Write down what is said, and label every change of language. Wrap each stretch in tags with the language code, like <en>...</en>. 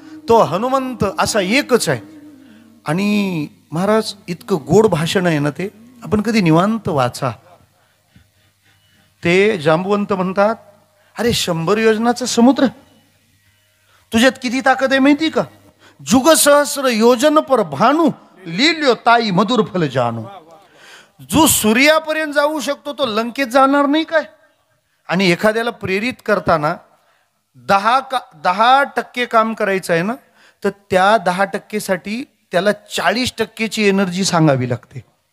<mr>तो हनुमंत असा एकच आहे. आणि महाराज इतकं गोड भाषण आहे ना ते, आपण कधी निवांत वाचा. ते जांबुवंत म्हणतात, अरे 100 योजनाचा समुद्र तुझ्यात किती ताकद आहे माहिती का.</mr> <awa>जुग सहस्र योजन पर भानू लिल्यो ताई मधुर फल जानू.</awa> <mr>जो सूर्यापर्यंत जाऊ शकतो तो लंकेत जाणार नाही काय. आणि एखाद्याला प्रेरित करताना 10% काम करायचं आहे ना, तर त्या 10% साठी त्याला 40%ची एनर्जी सांगावी लागते.</mr>